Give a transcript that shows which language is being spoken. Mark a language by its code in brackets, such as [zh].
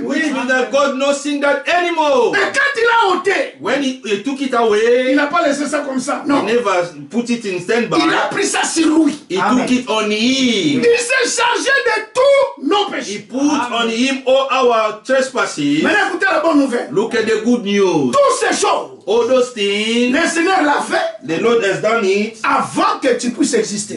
[en] Which means that God not seeing that anymore. [fr] Et quand il a ôté, [en] When he took it [fr] il [en] away, [fr] n'a pas laissé ça comme ça. [en] he [fr] Non. [en] never put it in standby. [fr] Il a pris ça sur lui. [en] He Amen. took it on him. [fr] Il s'est chargé de tous nos [en] He [fr] péchés. [en] put on him all our trespasses. [fr] Maintenant, écoutez la bonne nouvelle. [en] Look at the good news. [fr] Toutes ces choses, [en] All those things, [fr] le Seigneur l'a fait [en] the Lord has done it [fr] avant que tu puisses exister.